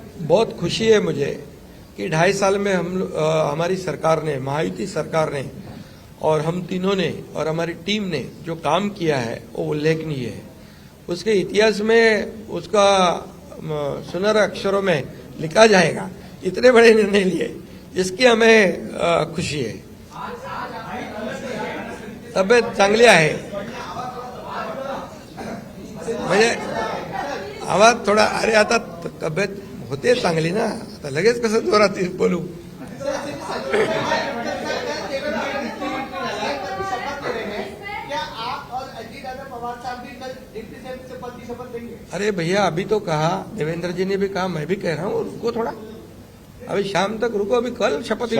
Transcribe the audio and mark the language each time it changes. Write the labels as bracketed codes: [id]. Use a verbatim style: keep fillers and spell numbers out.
[hi] बहुत खुशी है मुझे कि ढाई साल में हम आ, हमारी सरकार ने, महायुति सरकार ने और हम तीनों ने और हमारी टीम ने जो काम किया है वो उल्लेखनीय है. उसके इतिहास में उसका सुनहरे अक्षरों में लिखा जाएगा. इतने बड़े निर्णय लिए, इसकी हमें खुशी है. [mr] तब्येत चांगली आहे म्हणजे आवाज थोडा, अरे आता तब्येत होते चांगली ना, आता लगेच कसं जोरात बोलू. [hi] क्या आप और अजीत दादा पवार साहब भी कल डिप्टी सीएम से पद की शपथ लेंगे? अरे भैया अभी तो कहा, देवेंद्र जी ने भी कहा, मैं भी कह रहा हूँ, रुको थोड़ा, अभी शाम तक रुको, अभी कल शपथ ली